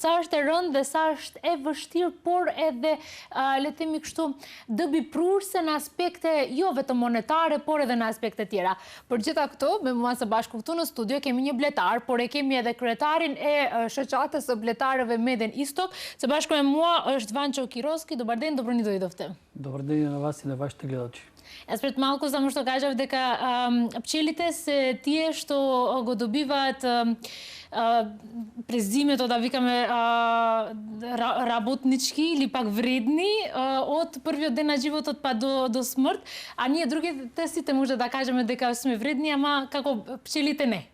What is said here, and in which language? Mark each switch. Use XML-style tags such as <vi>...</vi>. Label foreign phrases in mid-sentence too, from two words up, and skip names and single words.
<sq>Sa është e rëndë dhe sa është e vështirë, por edhe le të themi kështu dëbiprurse në aspekte jo vetëm monetare, por edhe në aspekte tjera. Për gjitha këto, me mua së bashku këtu në studio kemi një bletar, por e kemi edhe kryetarin e shoqatës së bletarëve Meden Istok. Së bashku me mua është Vancho Kiroski.</sq> <mk>Dobar ден, добро ни дојдовте. Добар ден на вас и на вашите гледачи. Јас пред малку само што кажав дека пчелите се тие што го добиваат през зимето, да викаме, работнички или пак вредни од првиот ден на животот па до смрт, а ние другите сите може да кажеме дека сме вредни, ама како пчелите не.</mk>